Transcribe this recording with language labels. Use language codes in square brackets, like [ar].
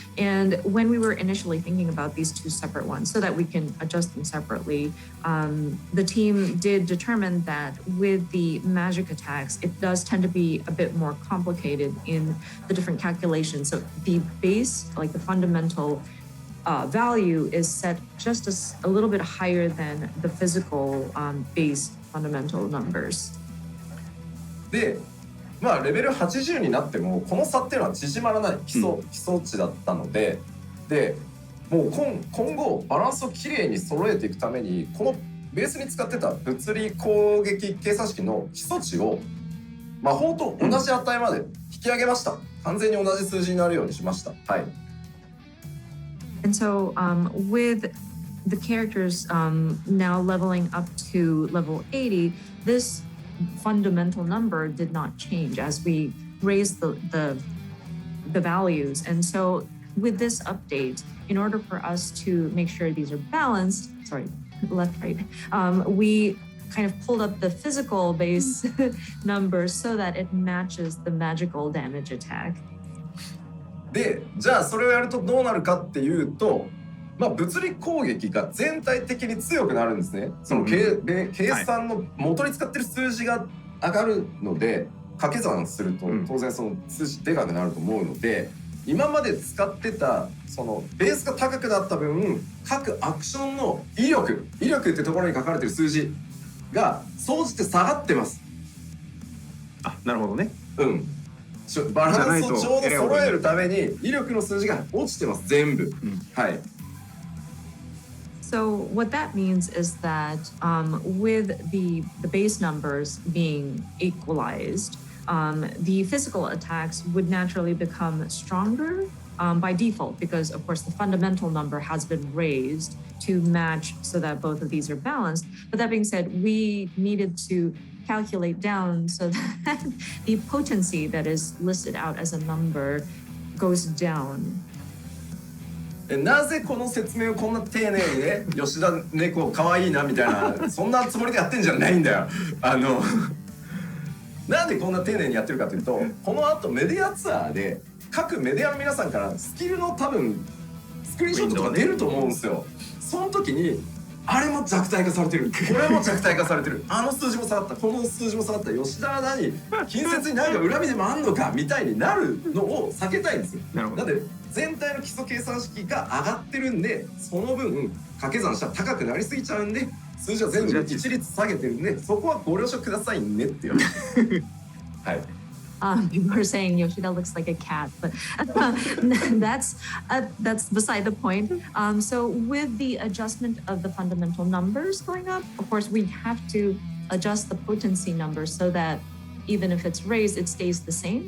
[en] And when we were initially thinking about these two separate ones so that we can adjust them separately, the team did determine that with the magic attacks, it does tend to be a bit more complicated in the different calculations. So the base, like the fundamental value, is set just a little bit higher than the physical base fundamental numbers. [ja] で、レベル80になってもこの差っていうのは縮まらない基礎値だったので、もう今後バランスをきれいに揃えていくためにこのベースに使ってた物理攻撃計算式の基礎値を魔法と同じ値まで引き上げました。完全に同じ数字になるようにしました。はい。 [en] And so, with the characters now leveling up to level 80, this fundamental number did not change as we raised the values. And so with this update, in order for us to make sure these are balanced, left, right, we kind of pulled up the physical base numbers so that it matches the magical damage attack. [ja] で、じゃあそれをやるとどうなるかっていうと、物理攻撃が全体的に強くなるんですね。その計算の元に使ってる数字が上がるので、掛け算すると当然その数字でかくなると思うので、今まで使ってたそのベースが高くなった分、各アクションの威力ってところに書かれてる数字が総じて下がってます。あ、なるほどね。バランスをちょうど揃えるために威力の数字が落ちてます、全部。はい。 [en] So what that means is that with the base numbers being equalized, the physical attacks would naturally become stronger by default because, of course, the fundamental number has been raised to match so that both of these are balanced. But that being said, we needed to calculate down so that the potency that is listed out as a number goes down. [ja] なぜこの説明をこんな丁寧にね、吉田猫かわいいなみたいなそんなつもりでやってんじゃないんだよ。なんでこんな丁寧にやってるかというと、この後メディアツアーで各メディアの皆さんからスキルの多分スクリーンショットとか出ると思うんですよ。その時にあれも弱体化されてる、これも弱体化されてる、あの数字も下がった、この数字も下がった、吉田は何近接に何か恨みでもあんのかみたいになるのを避けたいんですよ。なるほど。なんで全体の基礎計算式が上がってるんで、その分掛け算したら高くなりすぎちゃうんで、数字は全部一律下げてるんで、そこはご了承くださいねっていうはい。 [en] People are saying Yoshida looks like a cat, but that's beside the point. So with the adjustment of the fundamental numbers going up, of course, we have to adjust the potency numbers so that even if it's raised, it stays the same.